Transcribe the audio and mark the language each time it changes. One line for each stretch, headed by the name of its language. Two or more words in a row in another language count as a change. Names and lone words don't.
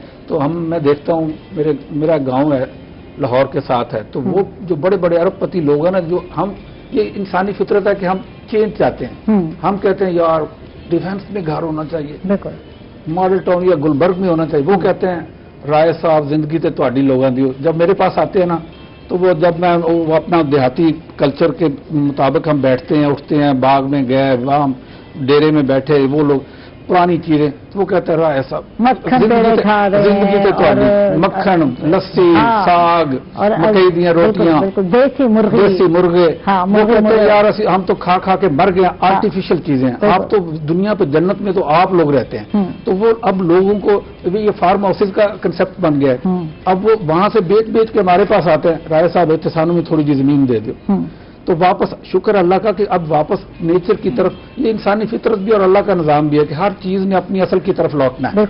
Urdu: تو میں دیکھتا ہوں، میرا گاؤں ہے لاہور کے ساتھ ہے، تو وہ جو بڑے بڑے ارب پتی لوگ ہیں نا، جو ہم یہ انسانی فطرت ہے کہ ہم چینج چاہتے ہیں. ہم کہتے ہیں یار ڈیفینس میں گھر ہونا چاہیے، ماڈل ٹاؤن یا گلبرگ میں ہونا چاہیے.
Punjabi: وہ کہتے ہیں رائے صاحب زندگی تے تہاڈی لوگاں دی.
Urdu: جب میرے پاس آتے ہیں نا، تو وہ جب میں وہ اپنا دیہاتی کلچر کے مطابق ہم بیٹھتے ہیں، اٹھتے ہیں، باغ میں گئے، وہاں ڈیرے میں بیٹھے، وہ لوگ پرانی چیزیں، تو وہ کہتے ہیں
Punjabi: رائے صاحب زندگی تے تہاڈی،
Urdu: مکھن، لسی، ساگ،
Punjabi: مکئی دیاں روٹیاں،
Urdu: دیسی مرغے. وہ کہتے ہیں یار ہم تو کھا کھا کے مر گئے، آرٹیفیشل چیزیں. آپ تو دنیا پہ جنت میں تو آپ لوگ رہتے ہیں. تو وہ اب لوگوں کو یہ فارم ہاؤسز کا کنسپٹ بن گیا ہے. اب وہ وہاں سے بیچ کے ہمارے پاس آتے ہیں، رائے صاحب احتسانوں میں تھوڑی جی زمین دے دو. تو واپس شکر اللہ کا کہ اب واپس نیچر کی طرف، یہ انسانی فطرت بھی اور اللہ کا نظام بھی ہے کہ ہر چیز نے اپنی اصل کی طرف لوٹنا ہے.